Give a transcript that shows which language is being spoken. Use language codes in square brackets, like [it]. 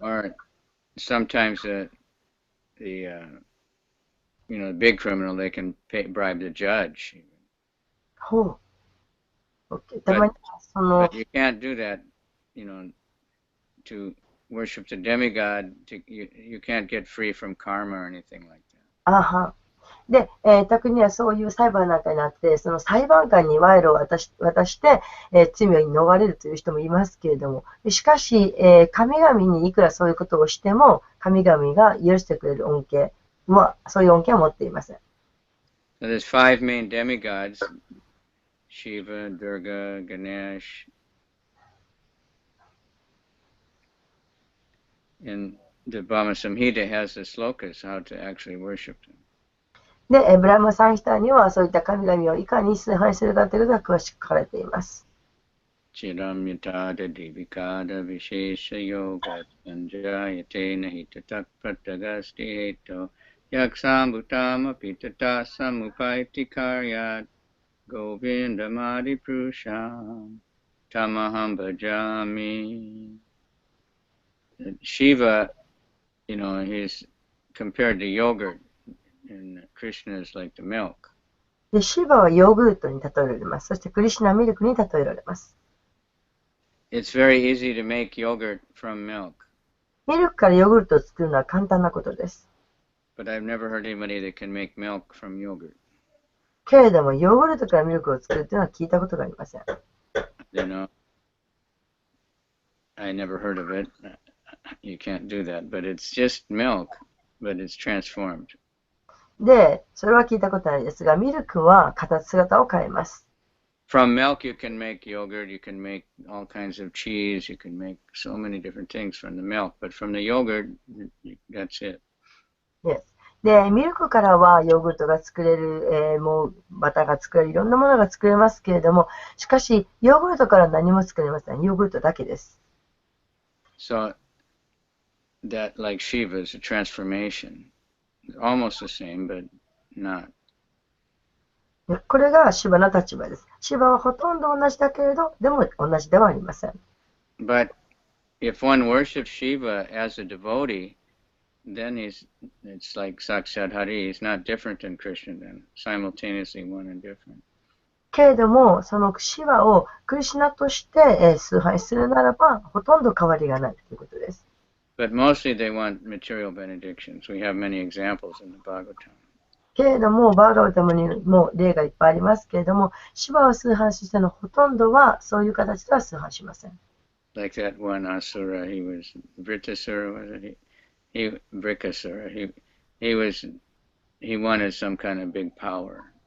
[en] Or sometimes the big criminal, they can bribe the judge. [ja] ほう。OK。 たまに、その、 [en] But you can't do that, to worship the demigod. You can't get free from karma or anything like that. あは。 [ja] で、特にはそういう裁判なんかになって、その裁判官に賄賂を渡して、罪を逃れるという人もいますけれども、しかし、神々にいくらそういうことをしても、神々が許してくれる恩恵も、そういう恩恵は持っていません。 [en] So there's 5 main demigods: Shiva, Durga, Ganesh, and the Brahma Samhita has the slokas how to actually worship them. [ja] で、ブラマサンヒタにはそういった神々をいかに崇拝するかということが詳しく書かれています。 [sa] Chiram yatada divikada vishesha yoga sanjayate nahitatak pratagasti heto yaksambhutama pitata samupaiti karyat govindamadi prusham tamaham bhajami. [en] Shiva, he's compared to yogurt, and Krishna is like the milk. [ja] で、シーバはヨーグルトに例えられます。そしてクリシュナはミルクに例えられます。 [en] It's very easy to make yogurt from milk. [ja] ミルクからヨーグルトを作るのは簡単なことです。 [en] But I've never heard anybody that can make milk from yogurt. [ja] けれども、ヨーグルトからミルクを作るというのは聞いたことがありません。 [en] I never heard of it. You can't do that. But it's just milk, but it's transformed. [ja] で、それは聞いたことないですが、ミルクは姿を変えます。 [en] From milk you can make yogurt, you can make all kinds of cheese, you can make so many different things from the milk, but from the yogurt, that's it. Yes. [ja] で、ミルクからはヨーグルトが作れる、もうバターが作れる、いろんなものが作れますけれども、しかし、ヨーグルトから何も作れません。ヨーグルトだけです。 [en] So, that, like Shiva, is a transformation. Almost the same, but not. [ja] これがシバの立場です。シバはほとんど同じだけれど、でも同じではありません。 [en] But if one worships Shiva as a devotee, then it's like Sakshat Hare. He's not different than Krishna then, simultaneously one and different. [ja] けれども、そのシバをクリシュナとして、崇拝するならば、ほとんど変わりがないということです。 [en] But mostly they want material benedictions. We have many examples in the Bhagavatam. [ja] けれども、バーガバタムにも例がいっぱいありますけれども、シバを崇拝する人のほとんどはそういう形では崇拝しません。 [en] Like that one Asura, he was Vritasura, was it? He Brikasura. He wanted some kind of big power.